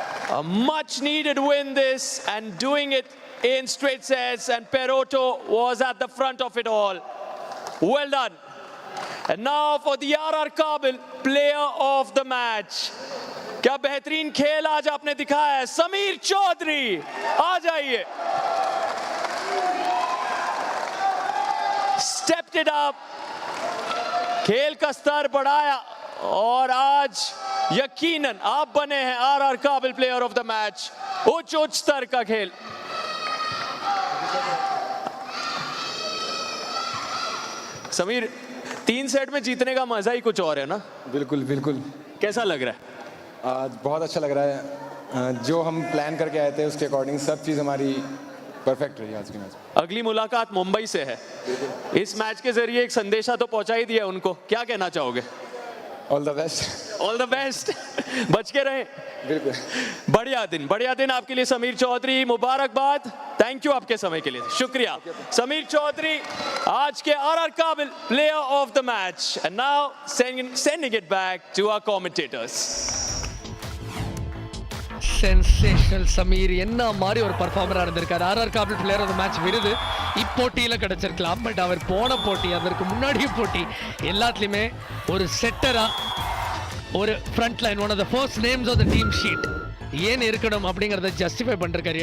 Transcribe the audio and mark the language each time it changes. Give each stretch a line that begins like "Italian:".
English: A much needed win this, and doing it in straight sets, and Perotto was at the front of it all. Well done. And now for the RR Kabul player of the match.
Hindi: क्या बेहतरीन खेल आज आपने दिखाया है, समीर चौधरी, आ जाइए.
English: Stepped it up,
Hindi: खेल का स्तर बढ़ाया, और आज यकीनन आप बने हैं RR Kabul
English: player of the match.
Hindi: उच्च स्तर का खेल. समीर, 3 सेट में जीतने का मजा ही कुछ और है ना? बिल्कुल बिल्कुल. कैसा लग रहा है? आज बहुत अच्छा लग रहा है. जो हम प्लान करके आए थे उसके अकॉर्डिंग सब चीज़ हमारी परफेक्ट रही आज के मैच. अगली मुलाकात मुंबई से है. इस मैच के जरिए एक संदेशा तो पहुंचा ही दिया उनको, क्या कहना चाहोगे?
English: All the best. All the best.
Hindi: बच के रहें. बिल्कुल. बढ़िया दिन आपके लिए समीर चौधरी. मुबारकबाद.
English: thank you
Hindi: आपके समय के लिए. शुक्रिया. समीर चौधरी आज के RR Kabul
English: player of the match. And now sending it back to our commentators.
Tamil: Sensational Sameer என்ன மாதிரி ஒரு பர்ஃபார்மராக இருந்திருக்காரு. RR Kabul player of the match விருது இப்போட்டியில் கிடைச்சிருக்கலாம், பட் அவர் போன போட்டி, அதற்கு முன்னாடி போட்டி எல்லாத்துலேயுமே ஒரு செட்டராக, ஒரு front line,
English: one of the first names of the team sheet
Tamil: ஏன் இருக்கணும் அப்படிங்கிறத ஜஸ்டிஃபை பண்ணிருக்காரு.